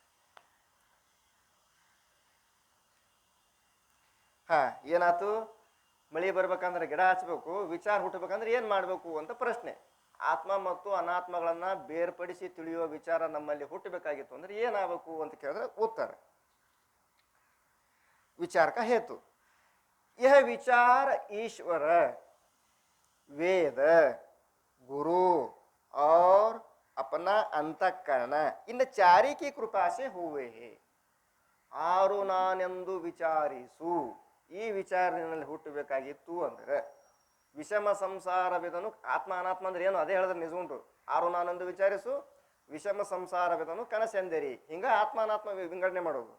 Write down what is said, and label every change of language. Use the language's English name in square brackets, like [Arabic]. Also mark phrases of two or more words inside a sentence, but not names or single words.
[Kannada] ಏನಾಯ್ತು? ಮಳಿ ಬರ್ಬೇಕಂದ್ರೆ ಗಿಡ ಹಚ್ಬೇಕು, ವಿಚಾರ ಹುಟ್ಟಬೇಕಂದ್ರೆ ಏನ್ ಮಾಡ್ಬೇಕು ಅಂತ ಪ್ರಶ್ನೆ. ಆತ್ಮ ಮತ್ತು ಅನಾತ್ಮಗಳನ್ನ ಬೇರ್ಪಡಿಸಿ ತಿಳಿಯುವ ವಿಚಾರ ನಮ್ಮಲ್ಲಿ ಹುಟ್ಟಬೇಕಾಗಿತ್ತು ಅಂದ್ರೆ ಏನಾಗಬೇಕು ಅಂತ ಕೇಳಿದ್ರೆ ಉತ್ತರ ವಿಚಾರ [Hindi] का हेतु. यह विचार ईश्वर, वेद, गुरु और अपना अंतःकरण इन चारी की कृपा से हुए हैं. [Kannada] ಆರು ನಾನೆಂದು ವಿಚಾರಿಸು. ಈ ವಿಚಾರ ನಿನ್ನಲ್ಲಿ ಹುಟ್ಟಬೇಕಾಗಿತ್ತು ಅಂದ್ರೆ ವಿಷಮ ಸಂಸಾರವಿದನು. ಆತ್ಮ ಅನಾತ್ಮ ಅಂದ್ರೆ ಏನು ಅದೇ ಹೇಳಿದ್ರೆ ನಿಜಗುಂಟು. ಆರು ನಾನೆಂದು ವಿಚಾರಿಸು, ವಿಷಮ ಸಂಸಾರವಿದನು ಕನಸೆಂದರಿ. ಹಿಂಗ ಆತ್ಮ ಅನಾತ್ಮ ವಿಂಗಡಣೆ ಮಾಡೋದು.